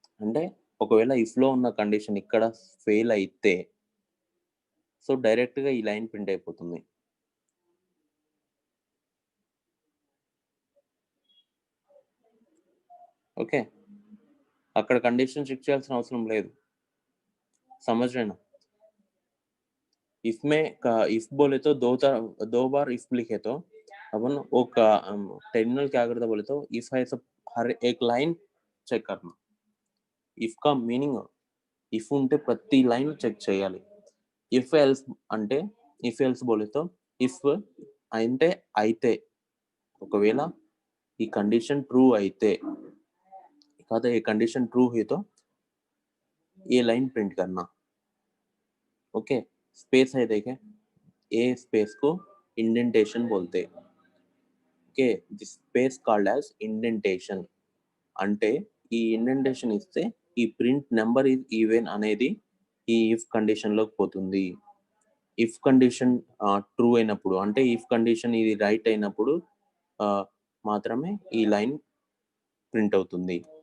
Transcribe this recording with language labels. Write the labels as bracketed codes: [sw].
[te] అంటే ఒకవేళ ఇఫ్‌లో ఉన్న కండిషన్ ఇక్కడ ఫెయిల్ అయితే సో డైరెక్ట్‌గా ఈ లైన్ ప్రింట్ అయిపోతుంది. ఓకే. అక్కడ కండిషన్ చెక్ చేయాల్సిన అవసరం లేదు. [hi] समझ रहे ना? इफ में इफ बोले तो दो बार इफ लिखे तो अपन वो टर्मिनल क्या करता बोले तो इफ है सब हर एक लाइन చెక్ करना. [te] ఇఫ్ కా మీనింగ్ ఇఫ్ ఉంటే ప్రతి లైన్ చెక్ చేయాలి. ఇఫ్ ఎల్స్ బోలేతో ఇఫ్ అంటే అయితే ఒకవేళ ఈ కండిషన్ ట్రూ అయితే కాదా [hi] ये कंडीशन ट्रू हुई तो ये लाइन प्रिंट करना. ओके. स्पेस है देखें. ए स्पेस को इंडेंटेशन बोलते हैं. [en] Okay. This space called as indentation. [te] అంటే ఈ ఇండెంటేషన్ ఇస్తే ఈ ప్రింట్ నెంబర్ ఈజ్ ఈవెన్ అనేది ఈ ఇఫ్ కండిషన్‌లోకి పోతుంది. ఇఫ్ కండిషన్ ట్రూ అయినప్పుడు అంటే ఇఫ్ కండిషన్ ఇది రైట్ అయినప్పుడు మాత్రమే ఈ లైన్ ప్రింట్ అవుతుంది.